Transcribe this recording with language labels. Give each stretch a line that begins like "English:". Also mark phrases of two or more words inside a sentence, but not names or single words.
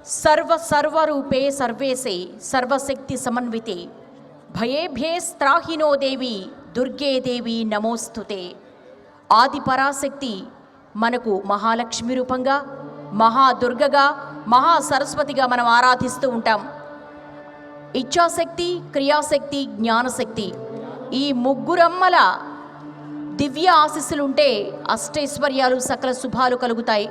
Sanskrit: सर्वरूपे सर्वेशे सर्वशक्ति समन्विते भयेभ्यस्त्राहिनो देवी दुर्गे देवी नमोस्तुते।
Telugu: ఆది పరాశక్తి మనకు మహాలక్ష్మి రూపంగా, మహాదుర్గగా, మహాసరస్వతిగా మనం ఆరాధిస్తూ ఉంటాం. ఇచ్ఛాశక్తి, క్రియాశక్తి, జ్ఞానశక్తి ఈ ముగ్గురమ్మల దివ్య ఆశీస్సులుంటే అష్టైశ్వర్యాలు, సకల శుభాలు కలుగుతాయి.